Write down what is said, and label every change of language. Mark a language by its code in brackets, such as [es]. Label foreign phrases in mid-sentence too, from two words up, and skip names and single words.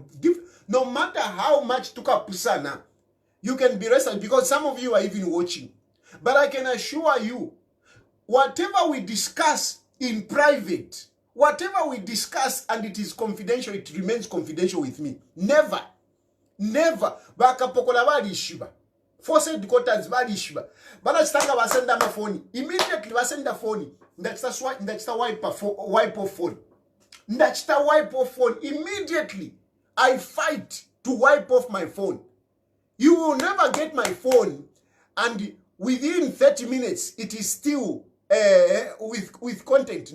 [en] No matter how much took up Pusana, you can be rested because some of you are even watching. But I can assure you, whatever we discuss in private, whatever we discuss and it is confidential, it remains confidential with me. Never. [bem] Bakapokola bali shiba. [en] Force headquarters [bem] bali shiba. Bana stanga basenda ma phone. Immediately basenda phone. Ndachita [en] wipe off phone. Ndachita wipe off phone. Immediately I fight to wipe off my phone. You will never get my phone and within 30 minutes it is still with content.